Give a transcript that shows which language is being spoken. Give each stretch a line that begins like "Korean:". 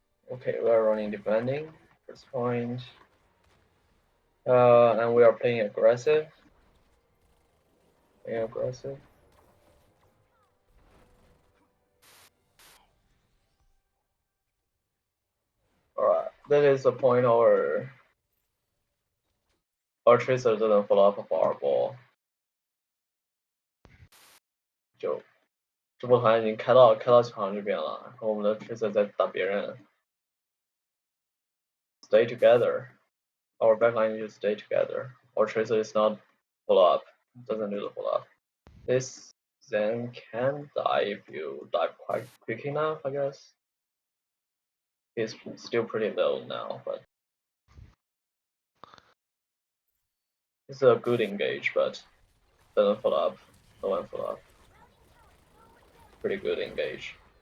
English: Okay, we are running defending. First point. And we are playing aggressive. Playing aggressive. Alright, that is the point our Tracer didn't follow up for our ball.
Chinese: 就直播团已经开到场这边了，然后我们的 Tracer 在打别人。
English: Stay together. Our backline needs to stay together. Our Tracer is not follow up. Doesn't do the follow up. This Zen can die if you dive quite quick enough, I guess. He's still pretty low now, but it's a good engage, but doesn't follow up. No one follow up. Pretty good engage.